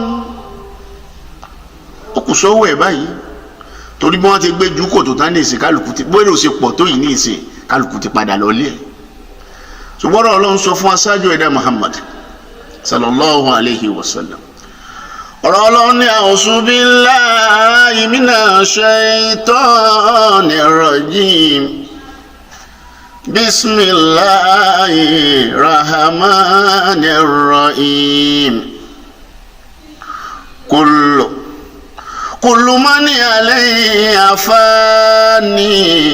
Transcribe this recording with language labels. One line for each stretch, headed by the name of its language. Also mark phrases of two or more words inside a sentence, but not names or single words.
Yoruba: Ó kù sọ́wọ́ ẹ̀ báyìí torí bí wọ́n ti gbé ju kòtò tán ní ìsìn kálukú ti bóyá ó ṣe pọ̀ tó yìí ní ìsìn kálukú ti padà lọ́lé ẹ̀. Ṣùgbọ́n Ọlọ́run sọ fún aṣáájú ẹ̀dá Muhammad
Arabic: صلى الله عليه وسلم.
Yoruba: Ọ̀rọ̀ Ọlọ́run ní
Arabic: أعوذ بالله من الشيطان الرجيم. بسم الله الرحمن الرحيم. كل من عليها فان.